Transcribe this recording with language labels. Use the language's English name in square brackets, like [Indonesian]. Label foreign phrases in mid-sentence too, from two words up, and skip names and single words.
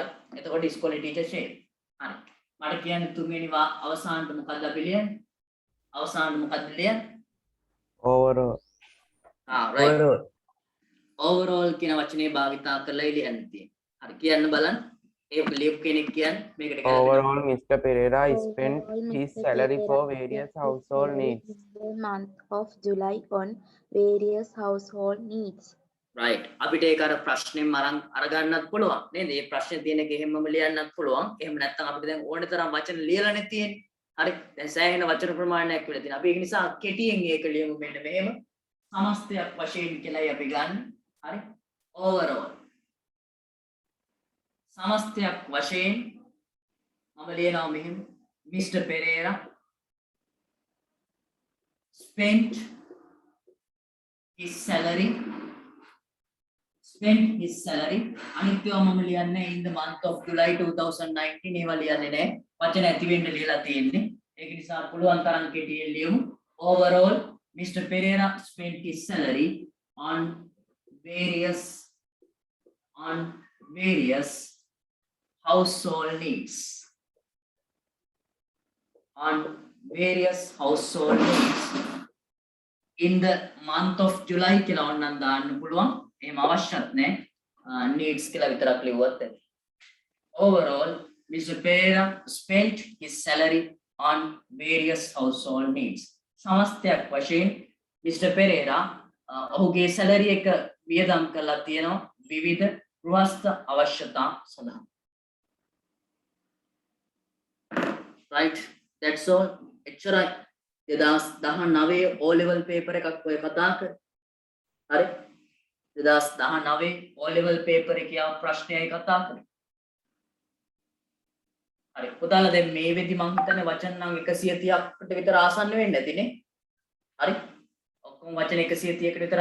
[Sinhala] එතකොට ඉස්කෝලේ ටීචර් ෂේප්. හරි. මට කියන්න තුන්වෙනි අවසානට මොකක්ද අපි ලියන්නේ? අවසානට මොකක්ද ලියන්නේ? overall right. overall කියන වචනේ භාවිතා කරලා ලියන්න තියෙනවා. හරි කියන්න බලන්න. ඒ ලියප් කෙනෙක් කියන්නේ මේකට [English] overall Mr. Pereira spent his salary for various household needs. The month of July on various household needs. [Sinhala] right අපිට ඒක අර ප්‍රශ්නෙන් අරගන්නත් පුළුවන් නේද? මේ ප්‍රශ්නේ තියෙන එක එහෙමම ලියන්නත් පුළුවන්. එහෙම නැත්නම් අපිට දැන් ඕන තරම් වචන ලියලානේ තියෙන්නේ. හරි දැන් සෑහෙන වචන ප්‍රමාණයක් වෙලා තියෙනවා. අපි ඒක නිසා කෙටියෙන් ඒක ලියමු මෙන්න මෙහෙම. සමස්තයක් වශයෙන් කියලායි අපි ගන්න. හරි overall සමස්තයක් වශයෙන් මම ලියනවා මෙහෙම Mr. [English] Pereira spent his salary [Sinhala] අනිත්‍යව මම ලියන්නේ [English] in the month of July 2019 [Sinhala] ඒවා ලියන්නේ නැහැ වචන ඇති වෙන්න ලියලා තියෙන්නේ ඒක නිසා පුළුවන් තරම් කෙටියෙන් ලියමු [English] overall Mr. Pereira spent his salary on various household needs in the month of July [Sinhala] කියලා ඕනනම් දාන්න පුළුවන් එහෙම අවශ්‍යත් නැහැ [English] needs [Sinhala] කියලා විතරක් ලියුවත් ඇති [English] overall Mr. Pereira spent his salary on various household needs [Sinhala] සමස්තයක් වශයෙන් [English] Mr. [Sinhala] Pereira ඔහුගේ salary එක වියදම් කරලා තියෙනවා විවිධ ගෘහස්ත අවශ්‍යතා සඳහා [English] right that's all [Sinhala] එච්චරයි 2019 [English] O level paper [Sinhala] එකක් ඔය කතා කරේ හරි 2019 [English] O level paper [Sinhala] එකේ ප්‍රශ්නයයි කතා කරේ හරි පුතාලා දැන් මේ වෙදි මං හිතන්නේ වචන නම් 130කට විතර ආසන්න වෙන්න ඇතිනේ හරි ඔක්කොම වචන 130කට විතර